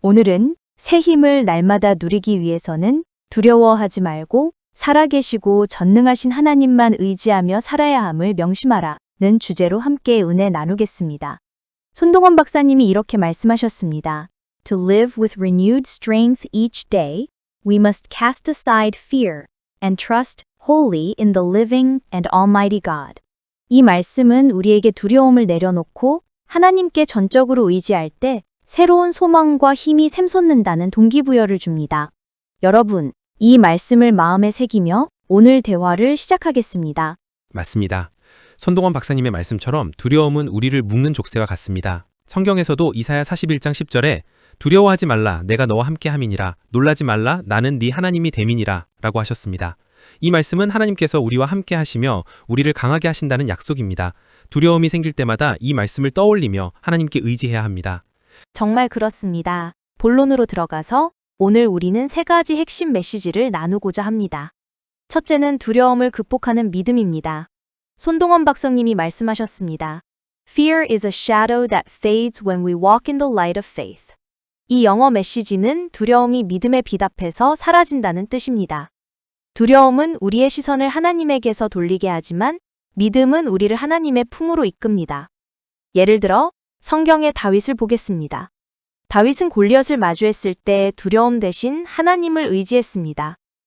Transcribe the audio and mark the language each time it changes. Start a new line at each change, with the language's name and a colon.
Korean: 오늘은 새 힘을 날마다 누리기 위해서는 두려워하지 말고 살아계시고 전능하신 하나님만 의지하며 살아야 함을 명심하라는 주제로 함께 은혜 나누겠습니다. 손동원 박사님이 이렇게 말씀하셨습니다.
English: To live with renewed strength each day, we must cast aside fear and trust wholly in the living and almighty God.
Korean: 이 말씀은 우리에게 두려움을 내려놓고 하나님께 전적으로 의지할 때 새로운 소망과 힘이 샘솟는다는 동기부여를 줍니다. 여러분, 이 말씀을 마음에 새기며 오늘 대화를 시작하겠습니다. 맞습니다. 손동원 박사님의 말씀처럼 두려움은 우리를 묶는 족쇄와 같습니다. 성경에서도 이사야 41장 10절에 두려워하지 말라 내가 너와 함께 함이니라 놀라지 말라 나는 네 하나님이 됨이니라 라고 하셨습니다. 이 말씀은 하나님께서 우리와 함께 하시며 우리를 강하게 하신다는 약속입니다. 두려움이 생길 때마다 이 말씀을 떠올리며 하나님께 의지해야 합니다. 정말 그렇습니다. 본론으로 들어가서 오늘 우리는 세 가지 핵심 메시지를 나누고자 합니다. 첫째는 두려움을 극복하는 믿음입니다. 손동원 박사님이 말씀하셨습니다.
English: Fear is a shadow that fades when we walk in the light of faith.
Korean: 이 영어 메시지는 두려움이 믿음의 빛 앞에서 사라진다는 뜻입니다. 두려움은 우리의 시선을 하나님에게서 돌리게 하지만 믿음은 우리를 하나님의 품으로 이끕니다. 예를 들어 성경의 다윗을 보겠습니다. 다윗은 골리앗을 마주했을 때 두려움 대신 하나님을 의지했습니다.